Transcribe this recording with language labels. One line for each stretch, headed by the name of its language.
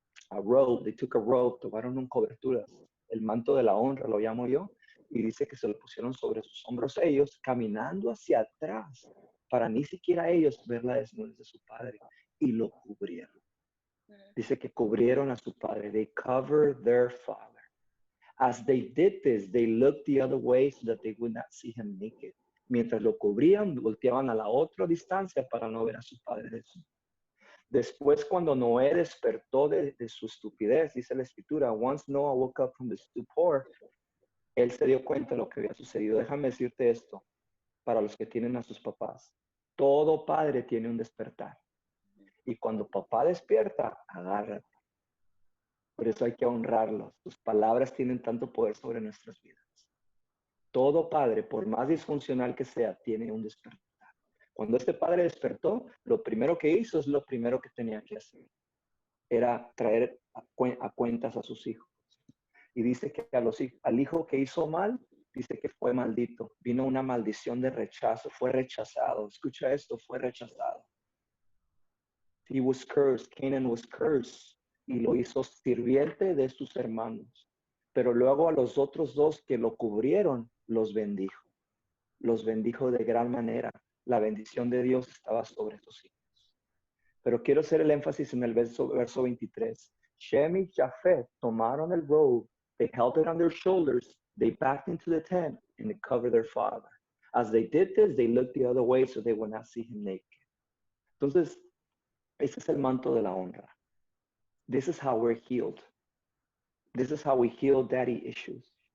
English: A robe, they took a robe,
Spanish: tomaron un cobertura, el manto de la honra, lo llamo yo, y dice que se lo pusieron sobre sus hombros ellos, caminando hacia atrás, para ni siquiera ellos ver la desnudez de su padre, y lo cubrieron. Dice que cubrieron a su padre,
English: they covered their father. As they did this, they looked the other way so that they would not see him naked.
Spanish: Mientras lo cubrían, volteaban a la otra distancia para no ver a su padre desnudo. Después, cuando Noé despertó de su estupidez, dice la escritura,
English: once Noah woke up from the stupor,
Spanish: él se dio cuenta de lo que había sucedido. Déjame decirte esto, para los que tienen a sus papás. Todo padre tiene un despertar. Y cuando papá despierta, agárrate. Por eso hay que honrarlos. Sus palabras tienen tanto poder sobre nuestras vidas. Todo padre, por más disfuncional que sea, tiene un despertar. Cuando este padre despertó, lo primero que hizo es lo primero que tenía que hacer. Era traer a cuentas a sus hijos. Y dice que al hijo que hizo mal, dice que fue maldito. Vino una maldición de rechazo, fue rechazado. Escucha esto, fue rechazado.
English: He was cursed, Canaan was cursed.
Spanish: Y lo hizo sirviente de sus hermanos. Pero luego a los otros dos que lo cubrieron, los bendijo. Los bendijo de gran manera. La bendición de Dios estaba sobre sus hijos. Pero quiero hacer el énfasis en el verso 23. Shem y Jafet tomaron el robe,
English: they held it on their shoulders, they backed into the tent, and they covered their father. As they did this, they looked the other way so they would not see him naked.
Spanish: Entonces, ese es el manto de la honra.
English: This is how we're healed. This is how we heal daddy issues.